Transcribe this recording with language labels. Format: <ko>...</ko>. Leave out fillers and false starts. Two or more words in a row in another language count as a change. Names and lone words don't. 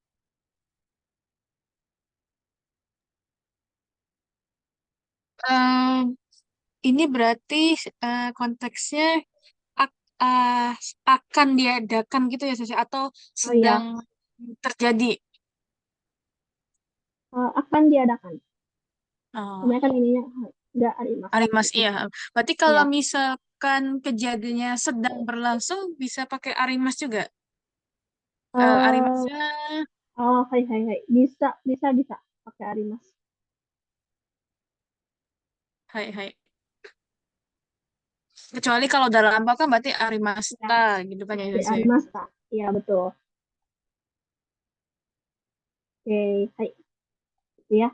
<id>Em, ini berarti konteksnya ak- eh, akan diadakan gitu ya, Sisi, atau Oh sedang ya, terjadi. akan diadakan. Oh, Kebanyakan ininya nggak arimas Arimas, gitu. iya. Berarti kalau Ya, misalkan kejadiannya sedang berlangsung, bisa pakai Arimas juga. eh Arimasnya,</id> <ja>oh, hai hai hai,</ja> <id>bisa bisa bisa pakai arimas.</id> <ja>hai, hai.</ja> <id>Kecuali kalau dalam lambang kan berarti Ya, Arimasta gitu kan ya, di Sisi. arimas tak? Ya betul. Oke, hai, itu ya.</id>